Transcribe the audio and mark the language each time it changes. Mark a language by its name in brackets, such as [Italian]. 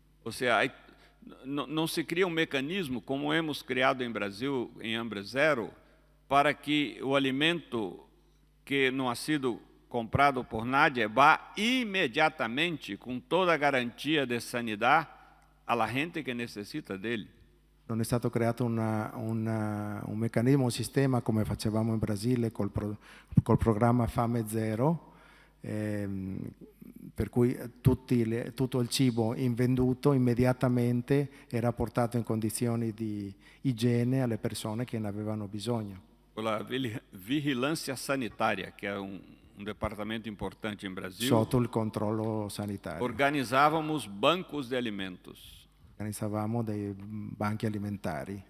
[Portuguese] Ou seja, não se cria mecanismo, como hemos criado em Brasil, em Hambre Zero, para que o alimento que não ha sido comprado [Spanish] por nadie [Portuguese] vá imediatamente, com toda a garantia de sanidade, a la gente que necessita dele. [Italian] Non è stato creato un meccanismo, un sistema come facevamo in Brasile col programma Fame Zero, per cui tutto il cibo invenduto immediatamente era portato in condizioni di igiene alle persone che ne avevano bisogno. [Portuguese] Con la vigilância sanitária, que é departamento importante em Brasil, [Italian] sotto il controllo sanitario. [Portuguese] Organizávamos bancos de alimentos. [Italian] Organizzavamo dei banchi alimentari.